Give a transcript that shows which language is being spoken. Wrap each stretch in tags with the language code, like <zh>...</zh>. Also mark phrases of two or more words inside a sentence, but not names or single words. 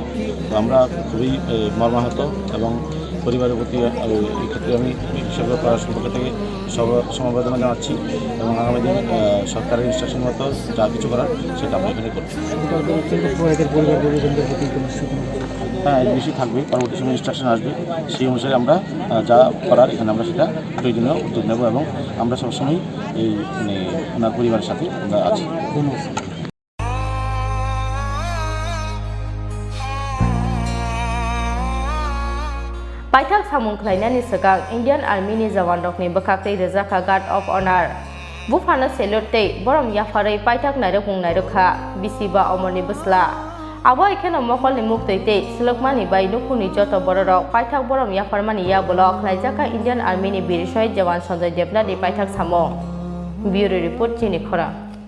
<bn>তো আমরা খুবই মর্মাহত এবং পরিবারের প্রতি এই ক্ষেত্রে আমি বিশ্বকর্মা পড়াশোনার পক্ষ থেকে সমবেদনা জানাচ্ছি এবং আগামী দিন সরকারের ইনস্ট্রাকশন মতো যা কিছু করার সেটা আমরা এখানে করব। হ্যাঁ, এর বেশি থাকবে, পরবর্তী সময় ইনস্ট্রাকশন আসবে, সেই অনুসারে আমরা যা করার এখানে আমরা সেটা প্রয়োজনীয় উদ্যোগ নেব এবং আমরা সবসময় এই ওনার পরিবারের সাথে আমরা আছি।</bn> <trp>Paithak samung khlainani sakang Indian Army ni jawan rokni bwkhaktei Rejaka</trp> <en>Guard of Honor</en> <trp>Buphano selute Borom Yapharmani Paithak Nairukmung Nairukha Bisiba Omarni Bwsla abo ekhana mokolni mukteite silokmani bai nukhuni joto bororok Paithak Borom Yapharmani Yakulo khlaijaka Indian Army ni bir shahid jawan Sanjay Debnani Paithak samung</trp> <en>Bureau Report</en> <trp>Chini Khorang।</trp>